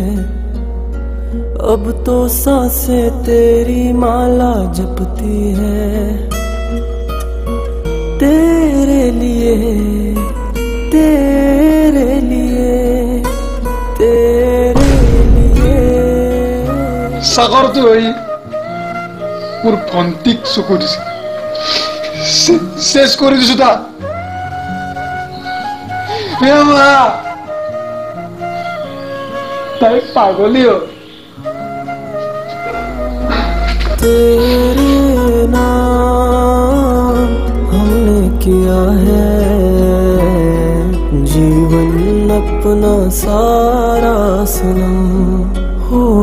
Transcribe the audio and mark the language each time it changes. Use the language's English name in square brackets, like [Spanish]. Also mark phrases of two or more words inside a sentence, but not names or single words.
[Hindi] अब तो सांसें तेरी माला जपती है। तेरे लिए तेरे लिए तेरे लिए [Assamese] সাগৰটো হৈ মোৰ ভণ্টিক চকু দিছে, চেছ কৰি দিছো তাক। তাই পাগলী হ'ল। [Hindi] तेरे नाम हमने किया है जीवन अपना सारा सनम हो।